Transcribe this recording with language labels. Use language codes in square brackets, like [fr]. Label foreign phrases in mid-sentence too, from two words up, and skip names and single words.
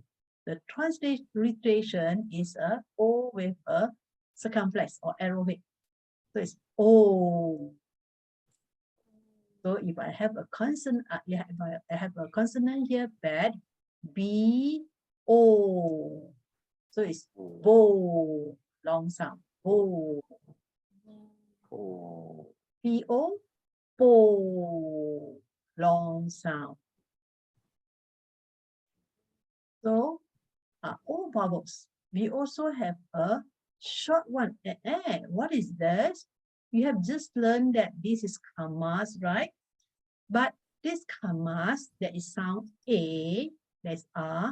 [en] The transliteration is a O with a circumflex or arrowhead. So it's O. So if I have a consonant, if I have a consonant here, bad, B, O. So it's bo, long sound, bo. Oh. P-O, bo, long sound. So, O vowels. We also have a short one. What is this? You have just learned that this is kamas, right? But this kamas, there is sound A, there's R.